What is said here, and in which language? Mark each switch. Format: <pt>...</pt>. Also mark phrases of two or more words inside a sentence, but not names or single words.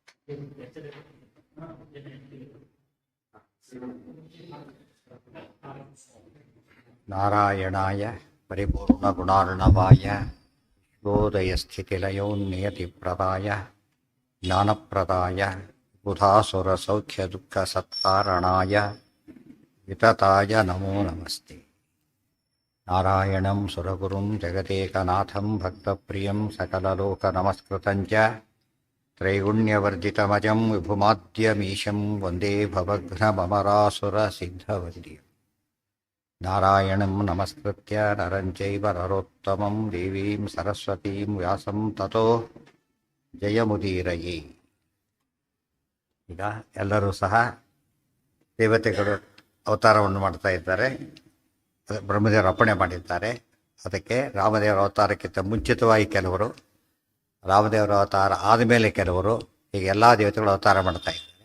<sa>नारायणाय परिपूर्णगुणार्णवाय शोदयस्थितिलयोन्नियतिप्रदाय ज्ञानप्रदाय बुधासुरसौख्यदुःखसत्कारणाय वितताय नमो नमस्ते. नारायणं सुरगुरुं जगदेकनाथं भक्तप्रियं सकललोकनमस्कृतंच त्रैगुण्यवर्जितमजं विभुमाद्यमीशं वन्दे भवघ्नमरासुरसिद्धवैर्यं. नारायणं नमस्कृत्य नरं चैव नरोत्तमं देवीं सरस्वतीं व्यासं ततो जयमुदीरये.</sa> <kn>ಈಗ ಎಲ್ಲರೂ ಸಹ ದೇವತೆಗಳು ಅವತಾರವನ್ನು ಮಾಡ್ತಾ ಇದ್ದಾರೆ. ಬ್ರಹ್ಮದೇವರು ಅರ್ಪಣೆ ಮಾಡಿದ್ದಾರೆ. ಅದಕ್ಕೆ ರಾಮದೇವರ ಅವತಾರಕ್ಕಿಂತ ಮುಂಚಿತವಾಗಿ ಕೆಲವರು, ರಾಮದೇವರ ಅವತಾರ ಆದಮೇಲೆ ಕೆಲವರು, ಹೀಗೆ ಎಲ್ಲ ದೇವತೆಗಳು ಅವತಾರ ಮಾಡ್ತಾ ಇದ್ದಾರೆ.</kn>